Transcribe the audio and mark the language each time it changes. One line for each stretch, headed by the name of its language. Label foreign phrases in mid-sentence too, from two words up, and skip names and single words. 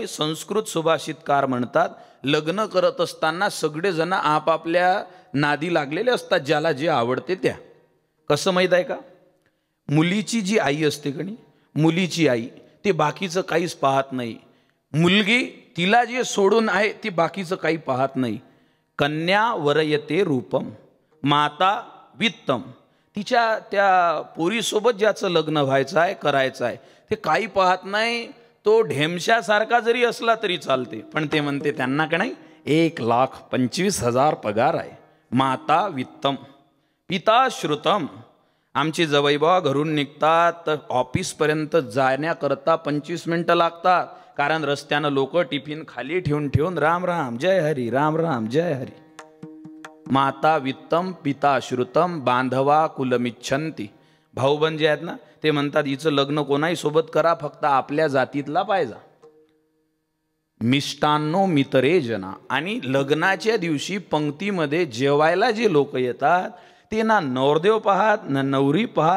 Marathi: संस्कृत सुभाषितकार म्हणतात, लग्न करत असताना सगळेजण आपापल्या नादी लागलेले असतात, ज्याला जे आवडते त्या. कसं माहीत आहे का? मुलीची जी आई असते कणी, मुलीची आई, ती बाकीचं काहीच पाहत नाही. मुलगी तिला जे सोडून आहे ती बाकीचं काही पाहत नाही.
Sanskrit: कन्या वरयते रूपम माता वित्तम.
Marathi: तिच्या त्या पोरीसोबत ज्याचं लग्न व्हायचं आहे, करायचं आहे, ते काही पाहत नाही. तो ढेमशासारखा जरी असला तरी चालते, पण ते म्हणते त्यांना का नाही 1,25,000 पगार आहे.
Sanskrit: माता वित्तम पिता श्रुतम.
Marathi: आमची जवैबा घरून निघतात तर ऑफिसपर्यंत जाण्याकरता 25 मिनिटं लागतात, कारण रस्त्यानं लोक टिफिन खाली ठेवून ठेवून राम राम जय हरी, राम राम जय हरी.
Sanskrit: माता वित्तम पिता श्रुतम बांधवा कुलमिच्छन्ति.
Marathi: भाऊबंद जे आहेत ना, ते म्हणतात हिचं लग्न कोणाही सोबत करा, फक्त आपल्या जातीतला पाहिजे.
Sanskrit: मिष्टान्नो मितरे जना.
Marathi: आणि लग्नाच्या दिवशी पंक्तीमध्ये जेवायला जे लोक येतात ते ना नवरदेव पाहत ना नवरी पाहत.